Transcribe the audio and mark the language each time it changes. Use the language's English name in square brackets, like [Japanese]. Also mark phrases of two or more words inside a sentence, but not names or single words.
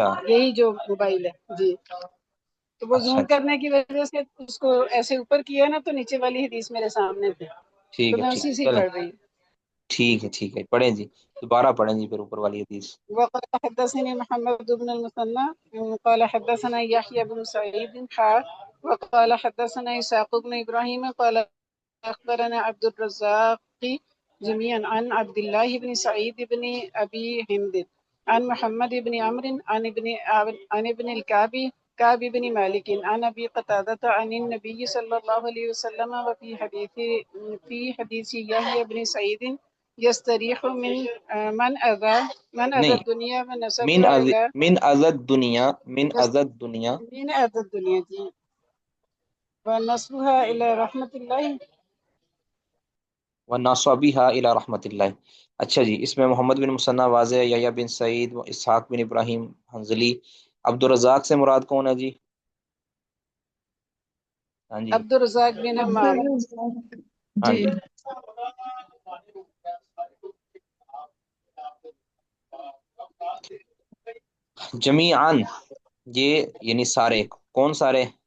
[Hindi] यही जो मोबाइल है जी। तो वो अच्छा जूम अच्छा। करने की वजह से उसको ऐसे ऊपर किया ना, तो नीचे वाली हदीस मेरे सामने थी, ठीक तो है मैं ठीक उसी है, से ही चलें। पढ़ रही हूँ। ठीक है, पढ़ें जी। दोबारा पढ़ें जी फिर ऊपर वाली हदीस। [Arabic] وقال حدثني محمد بن مثنى قال حدثنا يحيى بن سعيد وقال حدثنا إسحاق بن إبراهيم قال أخبرنا عبد الرزاق جميعا عن عبد الله بن سعيد بن أبي هند عن محمد بن عمرو عن ابن كعب بن مالك عن أبي قتادة عن النبي صلى الله عليه وسلم وفي حديث يحيى بن سعيد يستريح من أذى [Hindi] नहीं, [Arabic] الدنيا ونصبها إلى من أذى الدنيا من أذى الدنيا जी ونصبها إلى رحمة الله। ونصبها إلى رحمة الله. [Hindi] अच्छा जी, इसमें मोहम्मद बिन मुसन्ना वाज़े, यहया बिन सईद, व इसहाक बिन इब्राहिम हंजली, अब्दुल रज़ाक से मुराद कौन है जी? हाँ जी, अब्दुल रज़ाक बिन हम्माम। अब्दुल हाँ जी। जी। जमीआन, ये यानी सारे, कौन सारे?